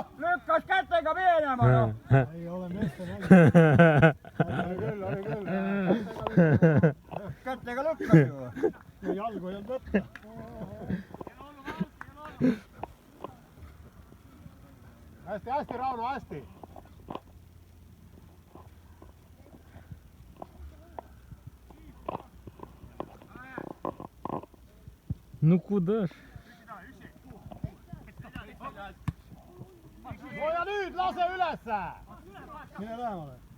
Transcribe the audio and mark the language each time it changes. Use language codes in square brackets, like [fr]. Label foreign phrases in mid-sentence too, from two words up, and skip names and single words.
[et] Lükkas kätega minema, noh! Ei ole meeste näinud. Oli küll. Kätega lükkas ju. Ja jalgu ei olnud võtta. Hästi, Rauno, hästi! [ru] Ну куда ж? [et] No ja nüüd lase ülesse! Mine lähemale.